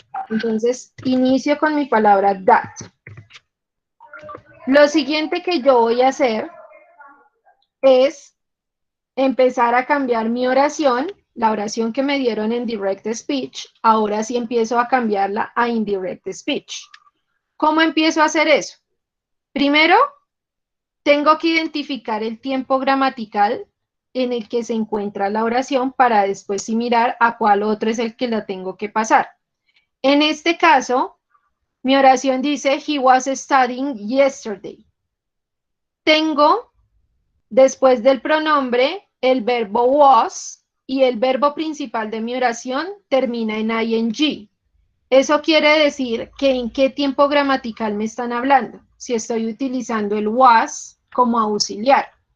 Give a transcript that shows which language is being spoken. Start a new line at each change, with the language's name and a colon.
Spanish: Entonces, inicio con mi palabra that. Lo siguiente que yo voy a hacer es empezar a cambiar mi oración, la oración que me dieron en direct speech, ahora sí empiezo a cambiarla a indirect speech. ¿Cómo empiezo a hacer eso? Primero, tengo que identificar el tiempo gramatical en el que se encuentra la oración para después sí mirar a cuál otro es el que la tengo que pasar. En este caso, mi oración dice,
English: he was studying yesterday.
Spanish: Tengo, después del pronombre, el verbo was y el verbo principal de mi oración termina en ing. Eso quiere decir que en qué tiempo gramatical me están hablando, si estoy utilizando el was como auxiliar.